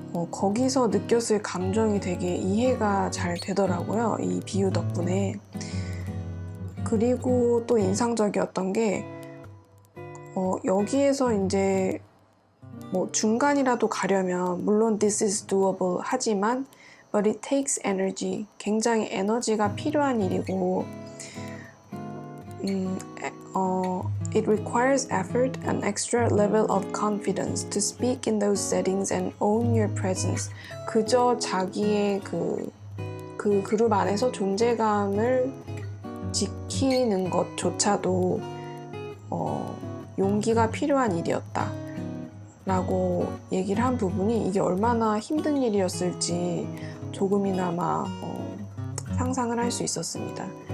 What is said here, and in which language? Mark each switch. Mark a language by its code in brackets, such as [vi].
[ko] 거기서 느꼈을 감정이 되게 이해가 잘 되더라고요. 이 비유 덕분에. 그리고 또 인상적이었던 게 여기에서 이제 뭐 중간이라도 가려면 물론 [en] this is doable [ko] 하지만 [en] but it takes energy. [ko] 굉장히 에너지가 필요한 일이고 [en] it requires effort and extra level of confidence to speak in those settings and own your presence. [ko] 그저 자기의 그 그룹 안에서 존재감을 지키는 것조차도 용기가 필요한 일이었다 라고 얘기를 한 부분이 이게 얼마나 힘든 일이었을지 조금이나마 상상을 할 수 있었습니다.